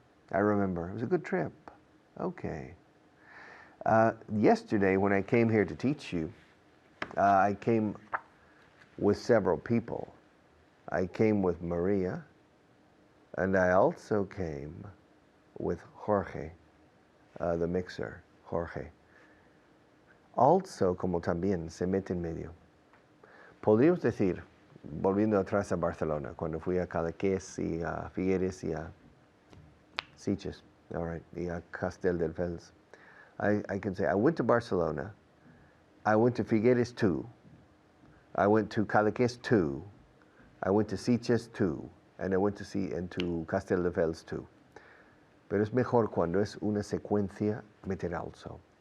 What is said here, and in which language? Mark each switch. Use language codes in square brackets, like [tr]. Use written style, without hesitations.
[en] I remember. It was a good trip. Okay. Yesterday, when I came here to teach you, I came with several people. I came with Maria, and I also came with Jorge, the mixer, Jorge. [es] Also, como también se mete en medio. Podríamos decir, volviendo atrás a Barcelona, cuando fui a Cadaqués y a Figueres y a Sitges, all right, y a Castelldefels. [en] I can say I went to Barcelona, I went to Figueres too, I went to Cadaqués too, I went to Sitges too, and I went to Castelldefels too. [es] Pero es mejor cuando es una secuencia meter also.